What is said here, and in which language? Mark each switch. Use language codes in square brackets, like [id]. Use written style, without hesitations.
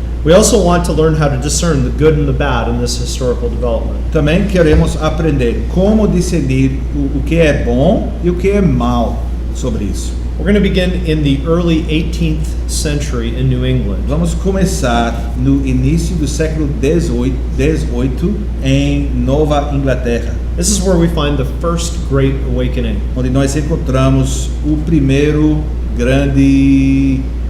[en] We also want to learn how to discern the good and the bad in this historical development. [pt] Também queremos aprender como discernir o que é bom e o que é mal sobre isso. [en] We're going to begin in the early 18th century in New England. [pt] Vamos começar no início do século XVIII em Nova Inglaterra, [en] This is where we find the first Great Awakening. [pt] onde nós encontramos o primeiro grande